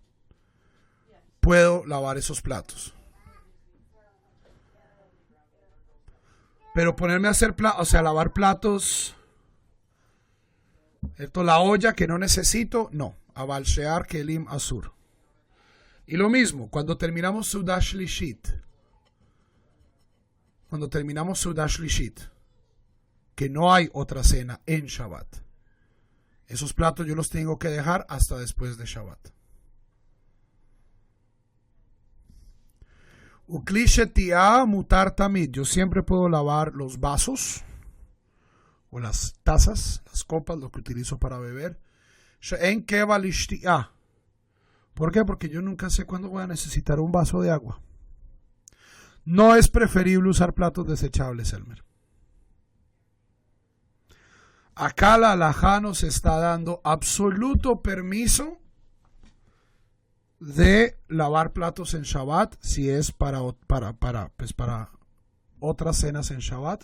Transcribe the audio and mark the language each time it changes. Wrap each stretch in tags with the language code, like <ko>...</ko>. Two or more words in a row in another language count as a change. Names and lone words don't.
<es>Puedo lavar esos platos. Pero ponerme a hacer lavar platos, la olla que no necesito, no.</es> <he>אבל שאר כלים אסור.</he> <es>Y lo mismo, cuando terminamos</es> <he>סעודה שלישית,</he> <es>que no hay otra cena en Shabbat, esos platos yo los tengo que dejar hasta después de Shabbat.</es> <he>וכלי שתיה מותר תמיד.</he> <es>Yo siempre puedo lavar los vasos o las tazas, las copas, lo que utilizo para beber.</es> <he>שאין קבע לשתיה.</he> <es>¿Por qué? Porque yo nunca sé cuándo voy a necesitar un vaso de agua. No es preferible usar platos desechables, Elmer. Acá la halajá nos está dando absoluto permiso de lavar platos en Shabbat si es para otras cenas en Shabbat.</es>